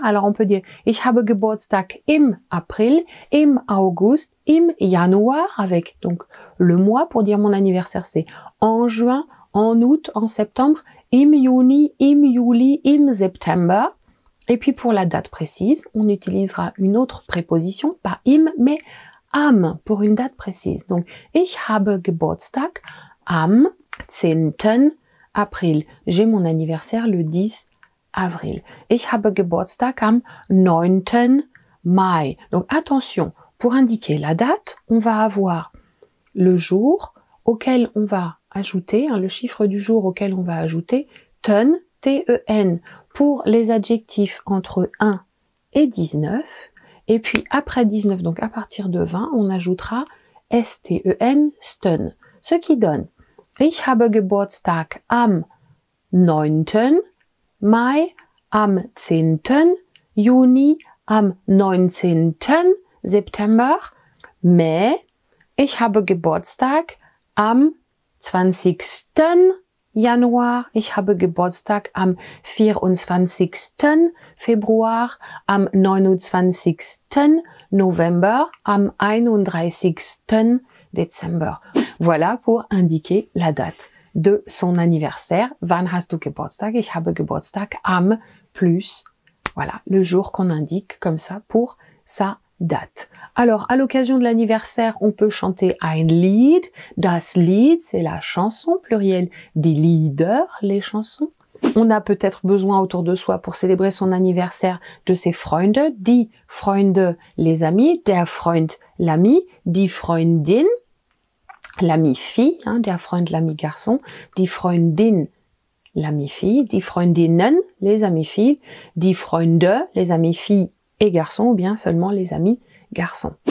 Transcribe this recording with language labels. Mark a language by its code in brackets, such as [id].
[fr] Alors on peut dire [de] Ich habe Geburtstag im April, im August, im Januar, [fr] avec donc le mois pour dire mon anniversaire c'est en juin, en août, en septembre, [de] im Juni, im Juli, im September. [fr] Et puis pour la date précise, on utilisera une autre préposition, pas im, mais am, pour une date précise. [de] Donc, ich habe Geburtstag am 10. April. [fr] J'ai mon anniversaire le 10 avril. [de] Ich habe Geburtstag am 9. Mai. [fr] Donc attention, pour indiquer la date, on va avoir le jour auquel on va ajouter, le chiffre du jour auquel on va ajouter ten, T-E-N, pour les adjectifs entre 1 et 19. Et puis après 19, donc à partir de 20, on ajoutera S-T-E-N, Sten. [de] Ce qui donne Ich habe Geburtstag am 9. Mai, am 10. Juni, am 19. September. Mais ich habe Geburtstag am 20. Januar, ich habe Geburtstag am 24. Februar, am 29. November, am 31. Décembre. [fr] Voilà pour indiquer la date de son anniversaire. [de] Wann hast du Geburtstag? Ich habe Geburtstag am plus. [fr] Voilà, le jour qu'on indique comme ça pour sa date. Alors, à l'occasion de l'anniversaire, on peut chanter [de] ein Lied. Das Lied, [fr] c'est la chanson, pluriel. [de] Die Lieder, [fr] les chansons. On a peut-être besoin autour de soi pour célébrer son anniversaire de ses Freunde, [de] die Freunde, [fr] les amis, [de] der Freund, [fr] l'ami, [de] die Freundin, [fr] l'ami fille, hein, der Freund, l'ami garçon, die Freundin, l'ami fille, [de] die Freundinnen, [fr] les amis filles, die Freunde, les amis filles et garçons, ou bien seulement les amis garçons.